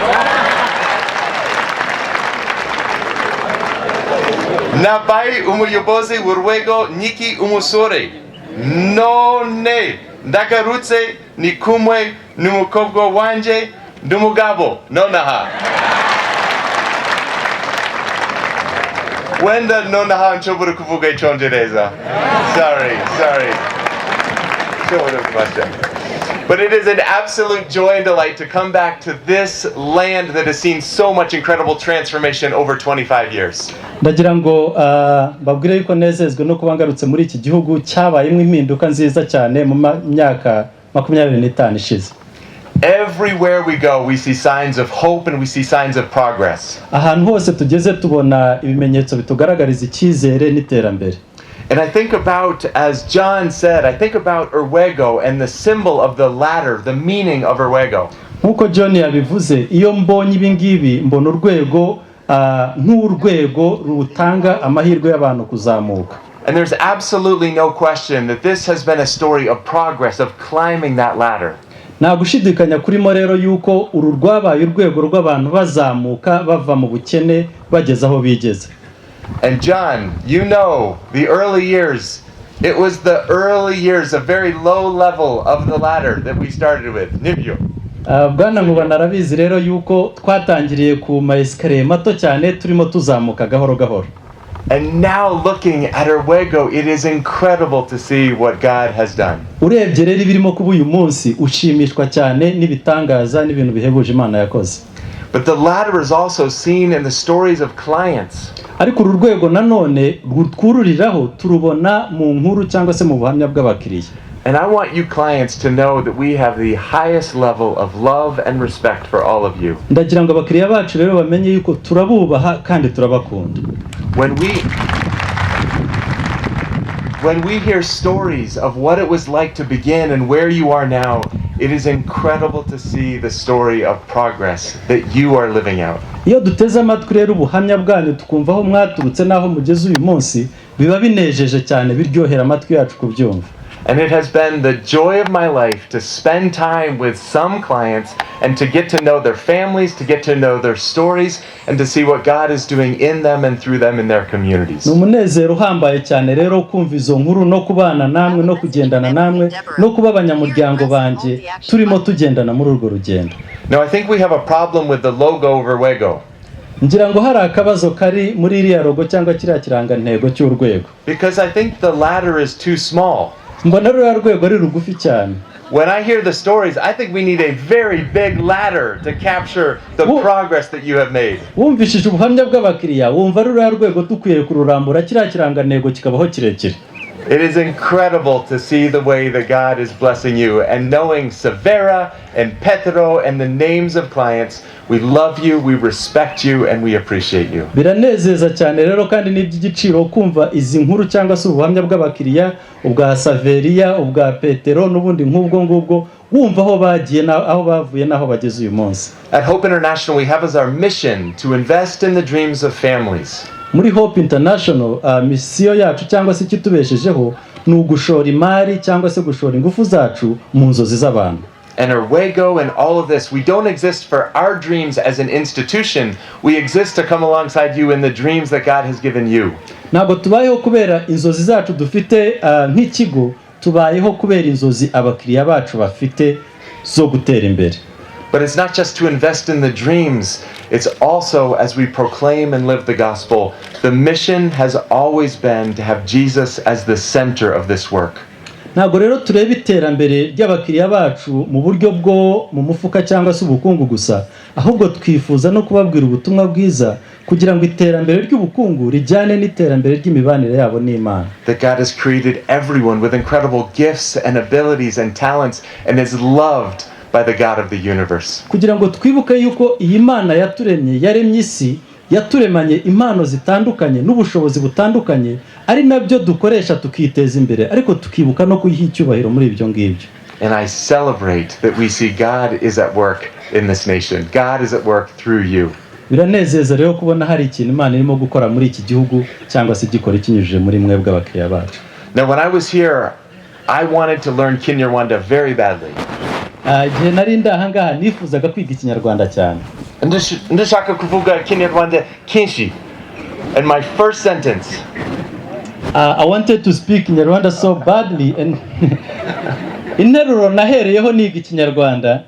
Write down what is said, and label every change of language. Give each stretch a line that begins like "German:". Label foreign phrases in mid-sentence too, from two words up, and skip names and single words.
Kinyarwanda: Nabaye umuyobozi w'Urwego nkiri umusore, none ndagarutse ni kumwe n'umukobwa wanje n'umugabo nonaha. Wenda nonaha nshobora kuvuga icyongereza. Sorry.
English: But it is an absolute joy and delight to come back to this land that has seen so much incredible transformation over 25 years.
Kinyarwanda: Ndagira ngo babwire yuko nezezwe no kuba ngarutse muri iki gihugu cyabayemo impinduka nziza cyane mu myaka 25 ishize.
English: Everywhere we go we see signs of hope and we see signs of progress.
Kinyarwanda: Ahantu hose tugeze tubona ibimenyetso bitugaragariza icyizere n'iterambere.
English: And I think about, as John said, I think about Urwego and the symbol of the ladder, the meaning of Urwego.
Kinyarwanda: Nkuko John yabivuze, iyo mbonye ibingibi mbona urwego nk'urwego rutanga amahirwe y'abantu kuzamuka.
English: And there's absolutely no question that this has been a story of progress, of climbing that ladder.
Kinyarwanda: Nta gushidikanya kurimo rero yuko uru rwabaye urwego rw'abantu bazamuka bava mu bukene bageza aho bigeze.
English: And John, you know, the early years, it was the early years, a very low level of the ladder that we started with.
Kinyarwanda: Nibyo. Bwana Nkubana arabizi rero yuko twatangiriye ku maesikariye mato cyane turimo tuzamuka gahoro gahoro.
English: And now looking at Urwego, it is incredible to see what God has done.
Kinyarwanda: Urebye rero ibirimo kuba uyu munsi ushimishwa cyane n'ibitangaza n'ibintu bihebuje Imana yakoze.
English: But the ladder is also seen in the stories of clients.
Kinyarwanda: Ariko uru rwego nanone rutwururiraho turubona mu nkuru cyangwa se mu buhamya bw'abakiriya.
English: And I want you clients to know that we have the highest level of love and respect for all of you.
Kinyarwanda: Ndagira ngo abakiriya bacu rero bamenye yuko turabubaha kandi turabakunda.
English: When we hear stories of what it was like to begin and where you are now, it is incredible to see the story of progress that you are living out.
Kinyarwanda: Iyo duteze amatwi rero ubuhamya bwanyu tukumva aho mwaturutse naho mugeze uyu munsi biba binejeje cyane biryohera amatwi yacu kubyumva.
English: And it has been the joy of my life to spend time with some clients and to get to know their families, to get to know their stories, and to see what God is doing in them and through them in their communities.
Kinyarwanda: Numunezero uhambaye cyane rero kumva izo nkuru no kubana namwe no kugendana namwe no kuba abanyamuryango banje turimo tugendana muri urwo rugendo.
English: Now I think we have a problem with the logo Urwego.
Kinyarwanda: Ngira ngo hari akabazo kari muri iriya logo cyangwa kiriya kirangantego cy'Urwego.
English: Because I think the ladder is too small.
Kinyarwanda: Mbona ruriya rwego ari rugufi cyane.
English: When I hear the stories, I think we need a very big ladder to capture the progress that you have made.
Kinyarwanda: Wumvishije ubuhamya bw'abakiriya wumva ruriya rwego dukwiye kururambura kiriya kirangantego kikabaho kirekire.
English: It is incredible to see the way that God is blessing you, and knowing Severa and Petro and the names of clients. We love you, we respect you, and we appreciate you.
Kinyarwanda: Biranezeza cyane rero kandi n'iby'igiciro kumva izi nkuru cyangwa se ubuhamya bw'abakiriya ubwa Saveria ubwa Petero n'ubundi nk'ubwo ngubwo wumva aho bagiye aho bavuye naho bageze uyu munsi.
English: At Hope International we have as our mission to invest in the dreams of families.
Kinyarwanda: Muri Hope International misiyo yacu cyangwa se kitubeshejeho ni ugushora imari cyangwa se gushora ingufu zacu mu nzozi z'abantu.
English: And Urwego and all of this, we don't exist for our dreams as an institution. We exist to come alongside you in the dreams that God has given you.
Kinyarwanda: Ntabwo tubayeho kubera inzozi zacu dufite nk'ikigo, tubayeho kubera inzozi abakiriya bacu bafite zo gutera imbere.
English: But it's not just to invest in the dreams, it's also as we proclaim and live the gospel. The mission has always been to have Jesus as the center of this work.
Kinyarwanda: Ntabwo rero tureba iterambere ry'abakiriya bacu mu buryo bwo mu mufuka cyangwa se ubukungu gusa, ahubwo twifuza no kubabwira ubutumwa bwiza kugira ngo iterambere ry'ubukungu rijyane n'iterambere ry'imibanire yabo n'Imana.
English: That God has created everyone with incredible gifts and abilities and talents and is loved by the God of the universe.
Kinyarwanda: Kugira ngo twibuke yuko iyi Mana yaturemye, yaremye isi, yaturemanye impano zitandukanye n'ubushobozi butandukanye, ari nabyo dukoresha tukiteza imbere, ariko tukibuka no kuyiha icyubahiro muri ibyo ngibyo.
English: And I celebrate that we see God is at work in this nation. God is at work through you.
Kinyarwanda: Biranezeza rero kubona hari ikintu Imana irimo gukora muri iki gihugu cyangwa se gikora ikinyujije muri mwebwe abakiriya bacu.
English: Now when I was here, I wanted to learn Kinyarwanda very badly.
Kinyarwanda: Igihe nari ndahangaha nifuzaga kwiga Ikinyarwanda cyane. Ndashaka kuvuga Kinyarwanda kenshi.
English: And my first sentence, I wanted to speak Kinyarwanda so badly, and
Kinyarwanda: interuro nahereyeho niga Ikinyarwanda.